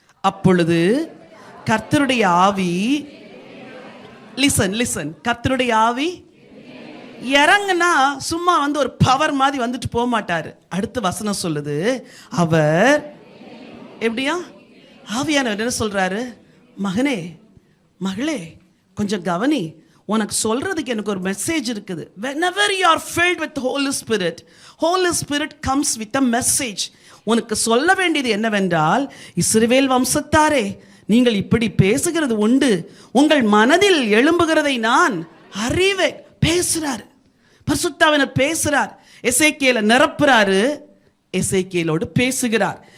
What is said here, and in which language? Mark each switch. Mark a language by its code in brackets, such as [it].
[ta] அப்பொழுது கர்த்தருடைய ஆவி, லிசன், கர்த்தருடைய ஆவி இறங்குனா சும்மா வந்து ஒரு பவர் மாதிரி வந்துட்டு போக மாட்டாரு. அடுத்த வசனம் சொல்லுது, அவர் எப்படியா? ஆவியானவர் என்ன சொல்றாரு? மகனே மகளே கொஞ்சம் கவனி, உனக்கு சொல்றதுக்கு எனக்கு ஒரு மெசேஜ் இருக்குது. [en] whenever you are filled with Holy Spirit comes with a message. [ta] உனக்கு சொல்ல வேண்டியது என்னவென்றால், இஸ்ரவேல் வம்சத்தாரே, நீங்கள் இப்படி பேசுகிறது உண்டு, உங்கள் மனதில் எழும்புகிறதை நான் அறிவேன். பேசுறார், பரிசுத்த ஆவியானவர் பேசுறார். எசேக்கியேலை நிரப்புறாரு, எசேக்கியேலோடு பேசுகிறார்.